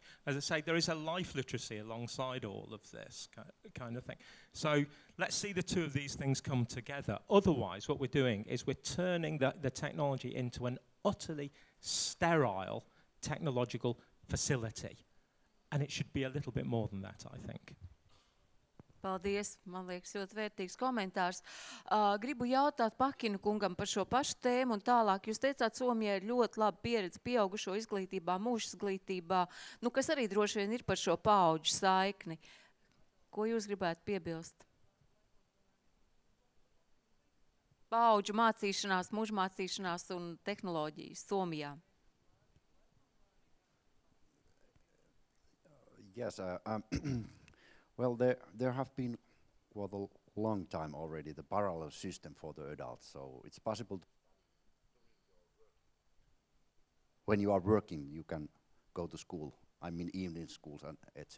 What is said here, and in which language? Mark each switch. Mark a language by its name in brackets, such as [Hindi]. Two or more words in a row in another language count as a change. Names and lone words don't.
[English] As I say, there is a life literacy alongside all of this kind of thing. So let's see the two of these things come together. Otherwise, what we're doing is we're turning the technology into an utterly sterile technological facility. And it should be a little bit more than that, I think. [Latvian] Paldies, man liekas ļoti vērtīgs komentārs. Gribu jautāt Pakinu kungam par šo pašu tēmu un tālāk. Jūs teicāt, Somijā ir ļoti laba pieredze pieaugušo izglītībā, mūža izglītībā, nu, kas arī droši vien ir par šo paauģu saikni. Ko jūs gribētu piebilst? Paauģu mācīšanās, mūža mācīšanās un tehnoloģijas Somijā. [English] Yes, well, there have been for a long time already the parallel system for the adults, so it's possible when you are working, you can go to school, I mean evening schools and etc.